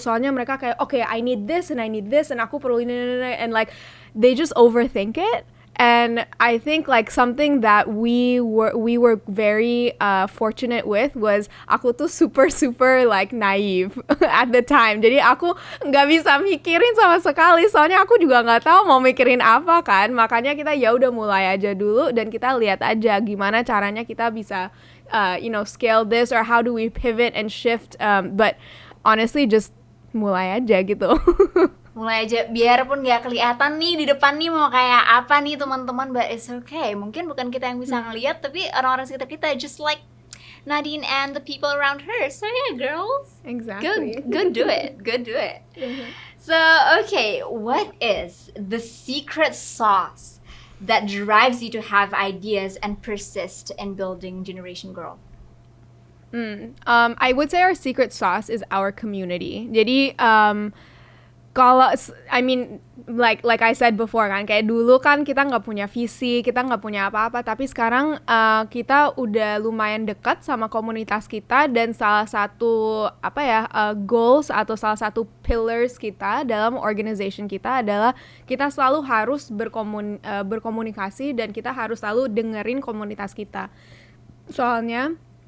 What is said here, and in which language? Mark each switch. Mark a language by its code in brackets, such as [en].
[id] Soalnya mereka kayak, [en] okay, I need this and [id] aku perlu ini, [en] and like they just overthink it. And I think like something that we were very fortunate with was [id] aku tuh [en] super like naive at the time. [id] Jadi aku nggak bisa mikirin sama sekali, soalnya aku juga nggak tahu mau mikirin apa kan. Makanya kita ya udah mulai aja dulu, dan kita lihat aja gimana caranya kita bisa [en] scale this, or how do we pivot and shift. [id] But honestly just mulai aja gitu. Mulai aja, biarpun nggak kelihatan nih di depan nih mau kayak apa nih teman-teman, [en] but it's okay. [id] Mungkin bukan kita yang bisa ngelihat, tapi orang-orang sekitar kita, [en] just like Nadine and the people around her. So yeah, girls, Exactly. good do it. So okay, what is the secret sauce that drives you to have ideas and persist in building Generation Girl? I would say our secret sauce is our community. [id] Jadi kalau, [en] I mean, like I said before [id] kan, kayak dulu kan kita nggak punya visi, kita nggak punya apa-apa, tapi sekarang kita udah lumayan dekat sama komunitas kita, dan salah satu goals atau salah satu pillars kita dalam organization kita adalah kita selalu harus berkomunikasi, dan kita harus selalu dengerin komunitas kita. Soalnya